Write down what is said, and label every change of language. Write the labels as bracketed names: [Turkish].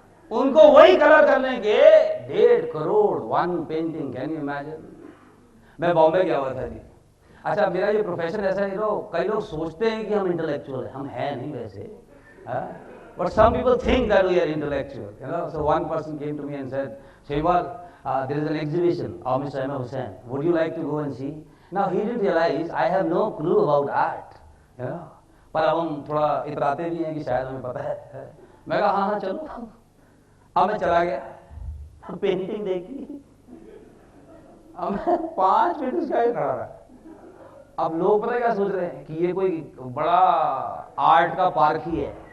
[Hindi] उनको वही कलर करने के 1.5 crore, [English] One painting. Can you imagine? [Hindi] मैं बॉम्बे गया हुआ था जी। अच्छा, मेरा ये प्रोफेशन ऐसा है, कई लोग सोचते हैं कि हम इंटेलेक्चुअल हैं, हम हैं नहीं वैसे, [English] But some people think that we are intellectual. So one person came to me and said, Shehbaz, there is an exhibition of Mr. M.F. Hussain. Would you like to go and see? Now he didn't realize I have no clue about art. [Hindi] पर अब हम थोड़ा इतराते भी हैं कि शायद हमें पता है। मैं कहा हाँ चलो। अब मैं चला गया, पेंटिंग देखी, अब मैं 5 मिनट उसके आगे खड़ा रहा। अब लोग पता क्या सोच रहे हैं कि ये कोई बड़ा आर्ट का पार्क ही है,